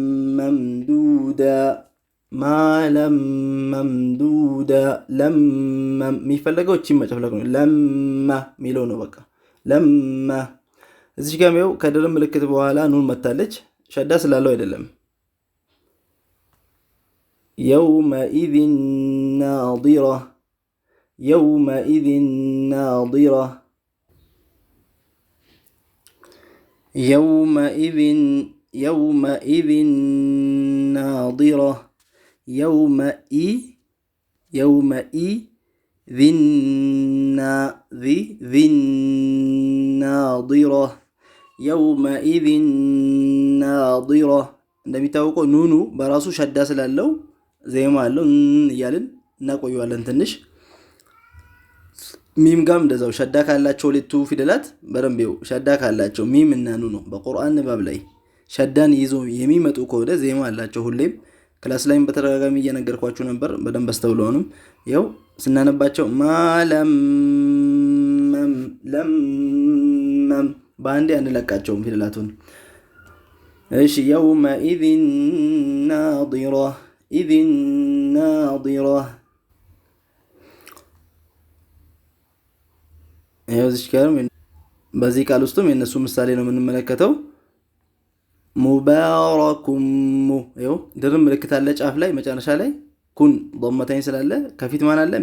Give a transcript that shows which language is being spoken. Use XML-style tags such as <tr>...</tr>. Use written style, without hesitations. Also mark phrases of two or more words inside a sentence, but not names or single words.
<am>መምዱዳ ለመም የሚፈለገው እቺ መጨፍለቅ ነው። ለማ ሚለው ነው በቃ ለማ። እዚህ ጋር ነው ከድርብ ምልክት በኋላ ኑን መታለች። ሸዳ ስላለው አይደለም።</am> <ar>يومئذ ناظرة يومئذ ناظرة يومئذ ناظرة يومئذ ناظرة يومئذ ناظرة</ar> <am>እንደሚታወቀው ኑኑ በራሱ ሸዳ ስላለው ዜማ አለው እያልን እናቆየዋለን ትንሽ። ሚም ጋም እንደዛው ሸዳ ካላቸው ሁለቱ ፊደላት በረምቤው ሸዳ ካላቸው ሚም እና ኑኑ ነው። በቁርአን ንባብ ላይ ሸዳን ይዞ የሚመጡ ከሆነ ዜማ አላቸው። ሁሌም ክላስ ላይም በተደጋጋሚ እየነገርኳችሁ ነበር። በደንብ አስተውለውንም ያው ስናነባቸው ማለም በአንዴ አንለቃቸውም ፊደላቱን። እሺ</am> <ar>يومئذ ناظرة إذ ناظرة</ar> <am>እዚህ ጋር በዚህ ቃል ውስጥም የነሱ ምሳሌ ነው የምንመለከተው። ሙባረኩም ይኸው ድርብ ምልክት አለ ጫፍ ላይ መጨረሻ ላይ ኩን ضمتين ስላለ ከፊት ማን አለ?</am>